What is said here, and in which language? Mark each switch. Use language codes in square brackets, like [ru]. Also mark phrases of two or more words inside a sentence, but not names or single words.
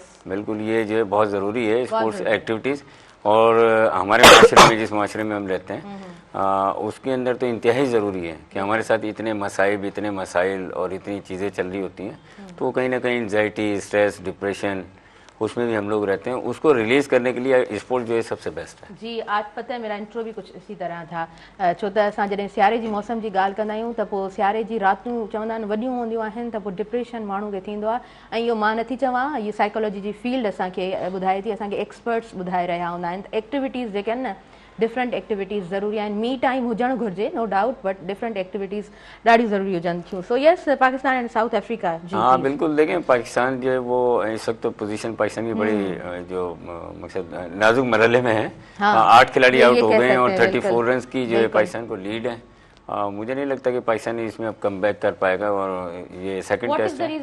[hi] बिल्कुल ये जो है बहुत ज़रूरी है [en] sports activities. [hi] और हमारे माशरे में, जिस माशरे में हम रहते हैं उसके अंदर तो इंतहाई ज़रूरी है कि हमारे साथ इतने मसाइब, इतने मसाइल और इतनी चीज़ें चल रही होती हैं, तो कहीं ना कहीं [en] anxiety, stress, depression, [hi] उसमें भी हम लोग रहते हैं। उसको रिलीज करने के लिए स्पोर्ट जो है सबसे बेस्ट है। जी, आज पता है मेरा इंट्रो भी कुछ इसी तरह था, [sd] छो त असां जॾहिं सियारे जी मौसम जी ॻाल्हि कंदा आहियूं त पोइ सियारे जी रातूं चवंदा आहिनि वॾियूं हूंदियूं आहिनि, त पोइ डिप्रेशन माण्हू खे थींदो आहे। ऐं इहो मां नथी चवां, इहा साइकोलॉजी जी फील्ड असांखे ॿुधाए थी, असांखे एक्सपर्ट्स ॿुधाए रहिया हूंदा आहिनि। त एक्टिविटीज़ जेके आहिनि न, [en] different activities [sd] ज़रूरी आहिनि। [en] me time [sd] हुजणु घुरिजे, [en] No doubt, but different activities [sd] ॾाढी ज़रूरी हुजनि थियूं। [en] So yes, Pakistan and South Africa. [hi] हाँ बिल्कुल, देखें पाकिस्तान जो है वो इस वक्त तो पोजीशन पाकिस्तान की बड़ी जो मकसद नाजुक मरहले में है। 8 खिलाड़ी आउट हो गए हैं और 34 रन की जो है पाकिस्तान को लीड है। मुझे नहीं लगता कि पाकिस्तान इसमें अब [en] come back [hi] कर पाएगा, और ये [en] second test [hi] है।